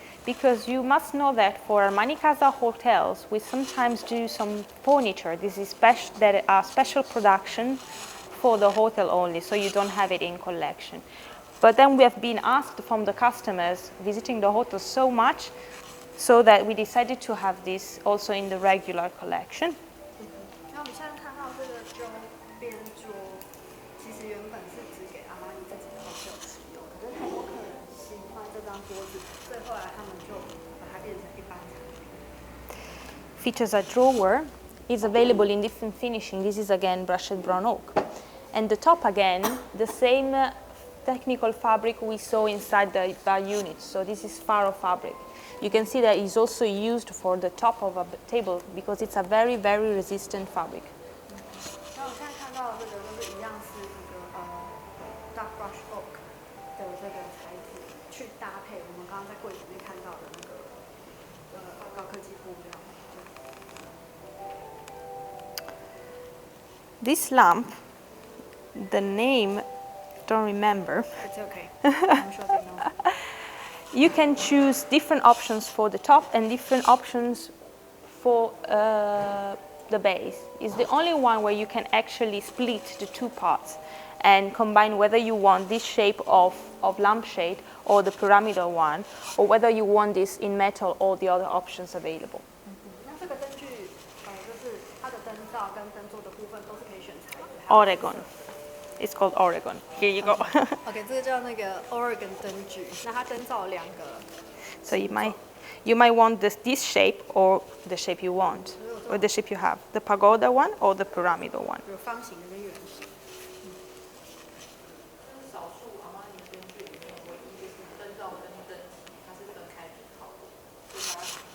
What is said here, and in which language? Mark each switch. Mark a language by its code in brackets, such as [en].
[en] Because you must know that for Armani Casa hotels, we sometimes do some furniture. This is special production for the hotel only, so you don't have it in collection. But then we have been asked from the customers visiting the hotel so much, so that we decided to have this also in the regular collection. [zh] 那我们现在看到这个周边桌，其实原本是只给阿玛尼自己的 hotel 使用，可是太多客人喜欢这张桌子，所以后来他们就把它变成一般产品。 [en] Features a drawer. Is available in different finishing. This is again brushed brown oak. And the top again, the same technical fabric we saw inside the bar unit. So this is faro fabric. You can see that it's also used for the top of a table because it's a very, very resistant fabric. [zh] 那我现在看到的这个就是一样是这个 [en] dark brush oak [zh] 的这个材质，去搭配我们刚刚在柜子里面看到的那个高科技布料。 [en] This lamp, the name, don't remember. It's okay. I'm sure they know. You can choose different options for the top and different options for the base. It's the only one where you can actually split the two parts and combine whether you want this shape of lampshade or the pyramidal one, or whether you want this in metal or the other options available. [zh] 那这个灯具就是它的灯罩跟灯座的部分都是可以选材质。 [en] Oregon. It's called Oregon. Here you go. [zh] OK， 这个叫那个 Oregon 灯具，那它灯罩有两个。 [en] So you might want this shape or the shape you want, or the shape you have, the pagoda one or the pyramidal one. [zh] 有方形的跟圆形。这是少数Armani灯具里面唯一就是灯罩跟灯旗它是分开拼好的，所以大家